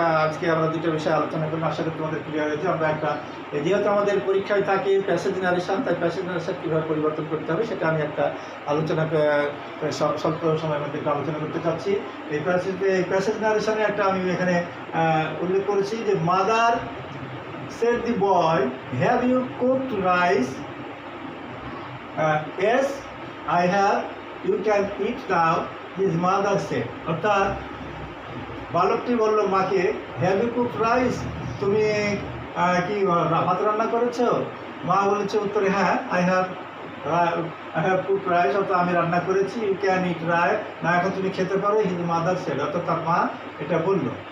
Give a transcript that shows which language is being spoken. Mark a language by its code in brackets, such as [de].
[bn] আজকে আমরা দুটো বিষয় আলোচনা করলাম, আশা করি তোমাদের ক্লিয়ার হয়েছে। আমরা একটা যেহেতু আমাদের পরীক্ষায় থাকে প্যাসেজ নারেশন, তাই প্যাসেজ নারেশন কীভাবে পরিবর্তন করতে হবে সেটা আমি একটা আলোচনা স্বল্প সময়ের মধ্যে একটা আলোচনা করতে চাচ্ছি। এই প্যাসেজ নারেশনে একটা আমি এখানে উল্লেখ করেছি যে mother [en] said the boy, have you cooked rice? Yes, I have. You can eat now, his mother said. [bn] অর্থাৎ বালকটি বলল মাকে, [en] have you cooked rice, [bn] তুমি কি ভাত রান্না করেছো? মা বলেছে উত্তরে, হ্যাঁ, [en] I have cooked rice, [bn] অর্থাৎ আমি রান্না করেছি। [en] you can eat rice, [bn] না এখন তুমি খেতে পারো, [en] his mother said, [bn] অর্থাৎ তার মা এটা বলল।